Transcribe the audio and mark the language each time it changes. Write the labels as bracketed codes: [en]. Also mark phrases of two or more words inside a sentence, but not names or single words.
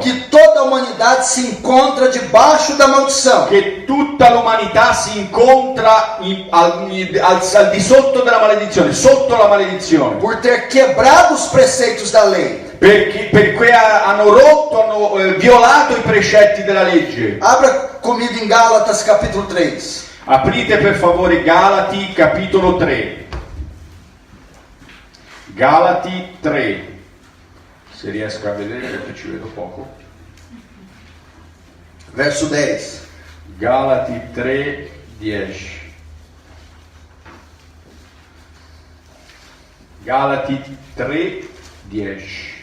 [pt] que toda a humanidade se encontra debaixo da maldição. [it] che tutta l'umanità si incontra al di sotto della maledizione, sotto la maledizione, [pt] Por ter quebrado os preceitos da lei. [it] perché hanno rotto, hanno violato i precetti della legge. [pt] Abra comigo em Gálatas capítulo 3. [it] Aprite per favore Galati capitolo 3. Galati 3. Se riesco a vedere perché ci vedo poco. [pt] Verso 10. [it] Galati 3, 10. Galati 3, 10.